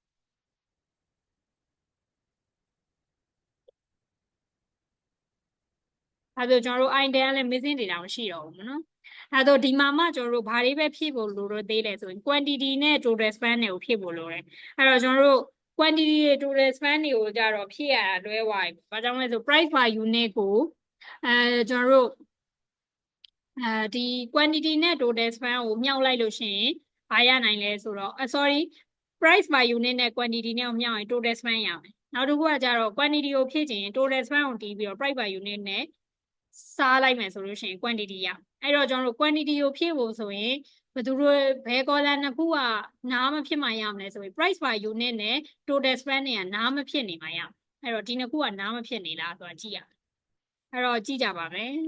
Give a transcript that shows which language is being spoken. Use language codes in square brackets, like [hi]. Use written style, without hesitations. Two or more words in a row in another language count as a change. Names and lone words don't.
[my] အဲဆိုကျွန်တော်တို့ item ကလည်း [en] missing data [my] မရှိတော့ဘူးနော်အဲဆိုဒီမှာမှကျွန်တော်တို့ဘာတွေပဲဖြည့်ဖို့လိုတော့သေးလဲဆိုရင် quantity နဲ့ [en] total span [my] တွေကိုဖြည့်ဖို့လိုတယ်အဲတော့ကျွန်တော်တို့ quantity တွေ [en] total span [my] တွေကိုကြတော့ဖြည့်ရတာလွဲသွားပြီဘာကြောင့်လဲဆို [en] price per unit [my] ကိုကျွန်တော်တို့ဒီ quantity နဲ့ [en] total span [my] ကိုမြှောက်လိုက်လို့ ရှိရင်ဘာရနိုင်လဲဆိုတော့ [en] sorry price per unit [my] နဲ့ quantity နဲ့ကိုမြှောက်ရင် [en] total span [my] ရမယ်နောက်တစ်ခုကကြတော့ quantity ကိုဖြည့်ချင်ရင် [en] total span [my] ကိုတီးပြီးတော့ [en] price per unit [my] နဲ့စားလိုက်မယ်ဆိုလို့ရှိရင် quantity ရအဲ့တော့ကျွန်တော်တို့ quantity ကိုဖြည့်ဖို့ဆိုရင်ဘယ်သူတို့ဘယ် column နှစ်ခုကနားမဖြစ်မှရမလဲဆိုရင် [en] price per unit [my] နဲ့ [en] total span [my] တွေကနားမဖြစ်နေမှရအဲ့တော့ဒီနှစ်ခုကနားမဖြစ်နေလားဆိုတာကြည့်ရအဲ့တော့ကြည့်ကြပါမယ်